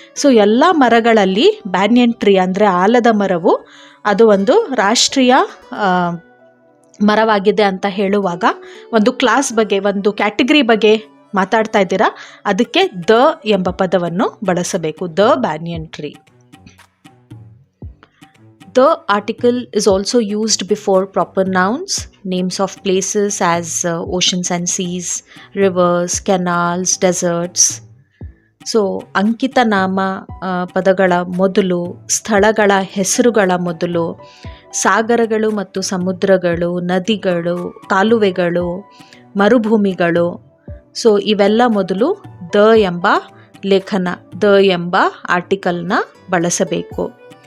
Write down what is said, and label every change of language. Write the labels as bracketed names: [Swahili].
[Kannada] So ಎಲ್ಲ ಮರಗಳಲ್ಲಿ banyan tree ಅಂದರೆ ಆಲದ ಮರವು ಅದು ಒಂದು ರಾಷ್ಟ್ರೀಯ ಮರವಾಗಿದೆ ಅಂತ ಹೇಳುವಾಗ ಒಂದು ಕ್ಲಾಸ್ ಬಗ್ಗೆ, ಒಂದು ಕ್ಯಾಟಗರಿ ಬಗ್ಗೆ ಮಾತಾಡ್ತಾ ಇದ್ದೀರಾ, ಅದಕ್ಕೆ ದ ಎಂಬ ಪದವನ್ನು ಬಳಸಬೇಕು, [English] The banyan tree. The article is also used before proper nouns, names of places as oceans and seas, rivers, canals, deserts. [Kannada] So ಅಂಕಿತ ನಾಮ ಪದಗಳ ಮೊದಲು, ಸ್ಥಳಗಳ ಹೆಸರುಗಳ ಮೊದಲು, ಸಾಗರಗಳು ಮತ್ತು ಸಮುದ್ರಗಳು, ನದಿಗಳು, ಕಾಲುವೆಗಳು, ಮರುಭೂಮಿಗಳು, ಸೊ ಇವೆಲ್ಲ ಮೊದಲು ದ ಎಂಬ ಲೇಖನ, ದ ಎಂಬ ಆರ್ಟಿಕಲ್ನ ಬಳಸಬೇಕು.